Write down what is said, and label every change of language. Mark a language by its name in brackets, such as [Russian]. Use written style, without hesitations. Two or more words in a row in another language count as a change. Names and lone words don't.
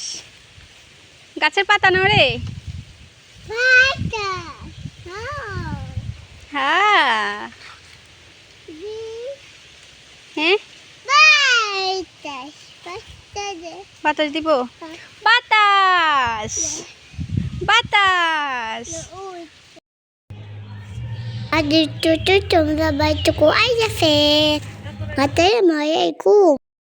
[Bangla] গাছের পাতা নড়ে? হ্যাঁ, হ্যাঁ, বাতাস দিব। বাতাস, বাতাস। [Indonesian] Aduh, tuh, tuh, coba baca ku aja, Fet. Katanya mau ya, ikut.